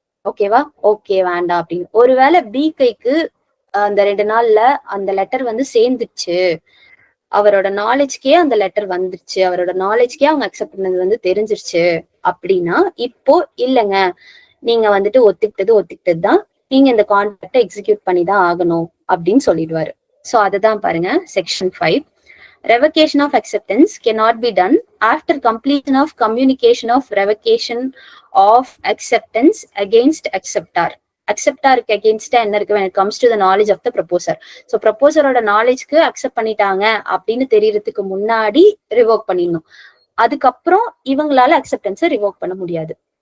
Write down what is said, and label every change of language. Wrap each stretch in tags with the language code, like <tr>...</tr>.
<ta>ஓகேவா, ஓகே வேண்டாம் அப்படின்னு. ஒருவேளை பி கைக்கு அந்த 2 நாள்ல அந்த லெட்டர் வந்து சேர்ந்துச்சு, அவரோட நாலேஜ்க்கே அந்த லெட்டர் வந்துருச்சு, அவரோட நாலேஜ்க்கே அவங்க அக்செப்ட் பண்ணது வந்து தெரிஞ்சிருச்சு அப்படின்னா, இப்போ இல்லைங்க நீங்க வந்துட்டு ஒத்துக்கிட்டது தான், நீங்க இந்த கான்ட்ராக்டை எக்ஸிக்யூட் பண்ணி தான் ஆகணும் அப்படின்னு சொல்லிடுவாரு. சோ அதுதான் பாருங்க section 5.</ta> <en>Revocation of acceptance cannot be done after completion of communication of revocation of acceptance against acceptor.</en> <ta>அக்செப்டாருக்கு அகேன்ஸ்டா என்ன இருக்கு</ta> <en>when it comes to the knowledge of the proposer.</en> <ta>So ப்ரொபோசரோட நாலேஜ்க்கு accept பண்ணிட்டாங்க அப்படின்னு தெரியறதுக்கு முன்னாடி ரிவோக் பண்ணிடணும். அதுக்கப்புறம் இவங்களால அக்செப்டன்ஸை ரிவோக் பண்ண முடியாது.</ta>